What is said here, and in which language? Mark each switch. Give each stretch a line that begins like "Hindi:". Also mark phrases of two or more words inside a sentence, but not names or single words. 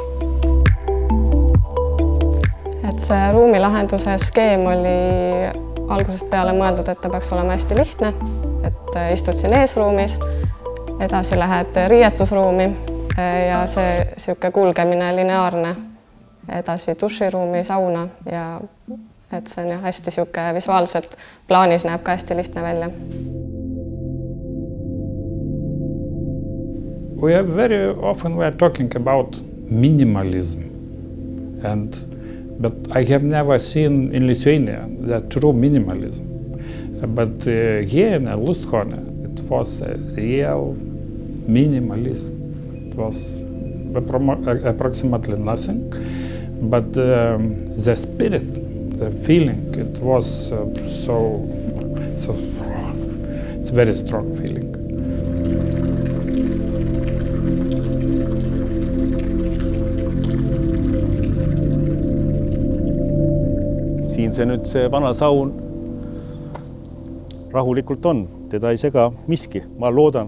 Estonian: Et see ruumilahenduse skeem oli algusest peale mõeldud, et ta peaks olema hästi lihtne. Et istud siin eesruumis, edasi lähed riietusruumi ja see siuke kulgemine lineaarne, edasi duširuumi, sauna ja et see on hästi siuke visuaalselt plaanis näeb ka hästi lihtne välja.
English: We are very often talking about minimalism but I have never seen in Lithuania that true minimalism. But here in Lusthorne, it was a real minimalism. It was approximately nothing, but the spirit, the feeling, it was so it's a very strong feeling.
Estonian: Siin see nüüd see vana saun rahulikult on, teda ei sega miski, ma loodan.